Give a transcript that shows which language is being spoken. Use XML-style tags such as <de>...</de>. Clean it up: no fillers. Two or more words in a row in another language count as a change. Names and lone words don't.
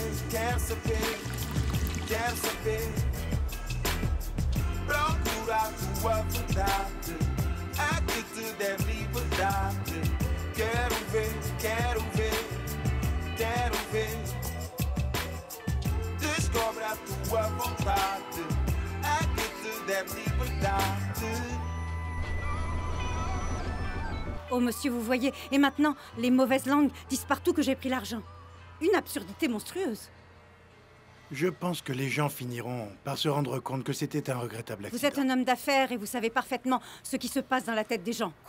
<pt>Quer saber, procura tua verdade. Há que te der liberdade. Quero ver, quero ver, quero ver. Descobre a tua vontade. Há que te der liberdade.</pt> <fr>Oh, monsieur, vous voyez. Et maintenant, les mauvaises langues disent partout que j'ai pris l'argent. Une absurdité monstrueuse. Je pense que les gens finiront par se rendre compte que c'était un regrettable accident. Vous êtes un homme d'affaires et vous savez parfaitement ce qui se passe dans la tête des gens.</fr>